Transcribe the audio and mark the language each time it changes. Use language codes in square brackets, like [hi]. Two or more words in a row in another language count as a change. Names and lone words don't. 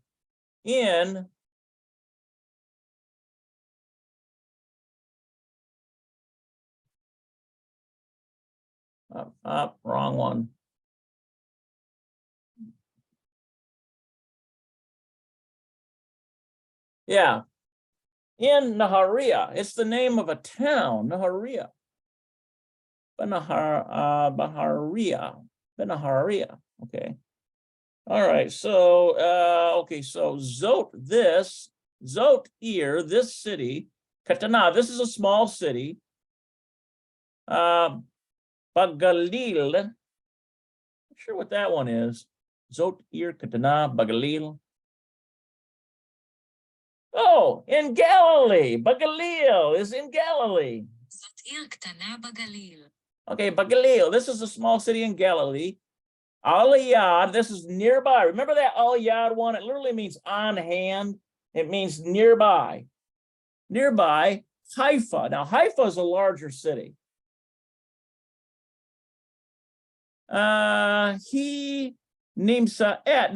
[en] In wrong one. Yeah, in Naharia. It's the name of a town, Naharia. Benaharia. Benaharia. Okay. All right. So okay. So [he] Zot Ir, [en] this city. Katana. This is a small city. Bagalil. Not sure what that one is. [he] Zot Ir Katana Bagalil. [en] Oh, in Galilee. Bagalil is in Galilee. [he] Zot ir ktana bagalil. [en] Okay, Bagalil. This is a small city in Galilee. Aliyad, this is nearby. Remember that Aliyad one? It literally means on hand. It means nearby. Nearby, Haifa. Now, Haifa is a larger city. [he] He Nimsa et.